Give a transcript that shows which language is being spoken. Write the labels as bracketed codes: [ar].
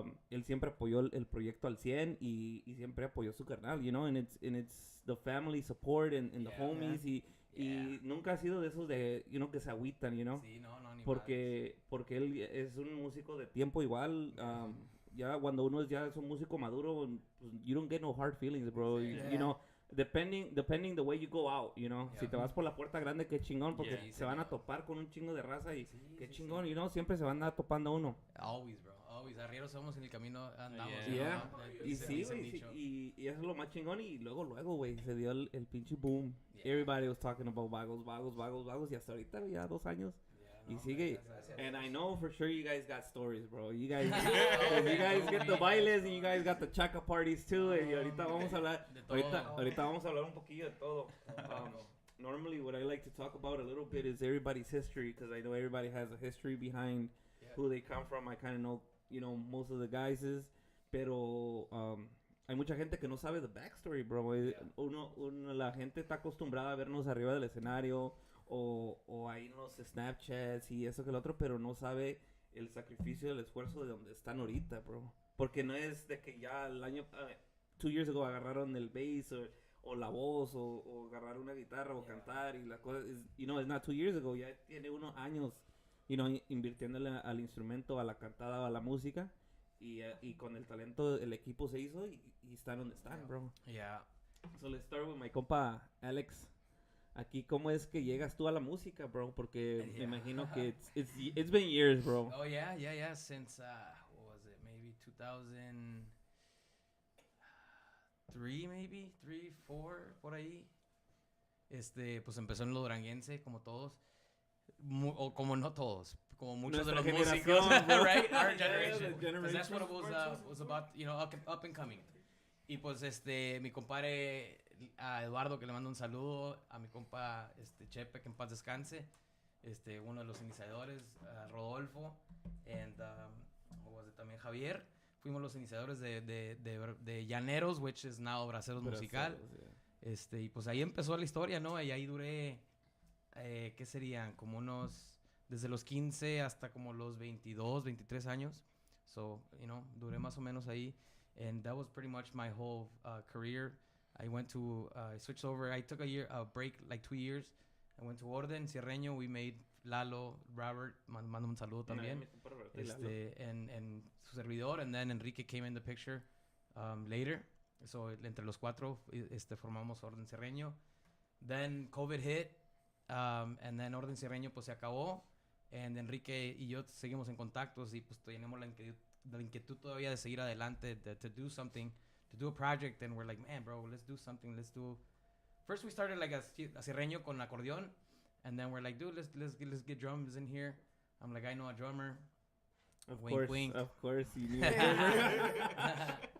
[es] él siempre apoyó el proyecto al 100 y siempre apoyó a su carnal, [en] you know, and it's the family support and the homies [es] y nunca ha sido de esos de, [en] you know, [es] que se agüitan, you know. Sí, no, ni porque él es un músico de tiempo igual, ya cuando uno ya es un músico maduro, pues, [en] you don't get no hard feelings, bro, you know. Depending the way you go out, you know. [es] Si te vas por la puerta grande, qué chingón, porque se van a topar con un chingo de raza y qué chingón, [en] you know, [es] siempre se van a topando a uno. [en] Always, bro. Always. [es] Arrieros somos en el camino andamos. Yeah. Y sí, güey, y eso es lo más chingón y luego, güey, se dio el pinche boom. [en] Everybody was talking about Vagos [es] y hasta ahorita ya 2 años. Y sigue. [en] And I know for sure you guys got stories, bro. You guys get the bailes and you guys got the chaca parties too. [es] Y ahorita vamos a hablar. Ahorita vamos a hablar un poquillo de todo. [en] Normally, what I like to talk about a little bit is everybody's history, because I know everybody has a history behind who they come from. I kind of know, you know, most of the guys is. [es] Pero hay mucha gente que no sabe [en] the backstory, [es] bro. La gente está acostumbrada a vernos arriba del escenario. O ahí en los Snapchats y eso que el otro, pero no sabe el sacrificio, el esfuerzo de donde están ahorita, bro. Porque no es de que ya el año, [en] 2 years ago [es] agarraron el bass o la voz o agarrar una guitarra o cantar y la cosa, [en] you know, it's not 2 years ago, [es] ya tiene unos años, [en] you know, [es] invirtiéndole al instrumento, a la cantada, a la música y con el talento el equipo se hizo y están donde están, bro. Yeah. [en] So let's start with my compa Alex. [es] Aquí, ¿cómo es que llegas tú a la música, bro? Porque me imagino que [en] it's been years, bro. Oh, yeah. Since, what was it? Maybe 2003, maybe? [es] 3, 4, por ahí. Pues empezó en lo duranguense, como todos. O como no todos. Como muchos Nuestra de los músicos. [en] Right? Our generation. Because that's what it was about, you know, up and coming. [es] Y pues, mi compadre... a Eduardo, que le mando un saludo, a mi compa Chepe, que en paz descanse, uno de los iniciadores, Rodolfo, and también Javier. Fuimos los iniciadores de Llaneros, [en] which is now [es] Braceros Musical. Y pues ahí empezó la historia, ¿no? Y ahí duré, ¿qué serían? Como desde los 15 hasta como los 22, 23 años. [en] So, you know, [es] duré más o menos ahí. [en] And that was pretty much my whole career. I switched over. I took a break, like 2 years. I went to Orden, Cierreño. We made Lalo, Robert, [es] mando un saludo también. En su servidor. [en] And then Enrique came in the picture later. [es] So, entre los 4, formamos Orden Cierreño. [en] Then COVID hit. And then [es] Orden Cierreño, pues, se acabó. And Enrique y yo seguimos en contactos. Y, pues, tenemos la inquietud todavía de seguir adelante, [en] to do something. To do a project, and we're like, man, bro, let's do something. First, we started like a Cierreño con acordeón, and then we're like, dude, let's get drums in here. I'm like, I know a drummer. Wink. Of course, you knew a drummer.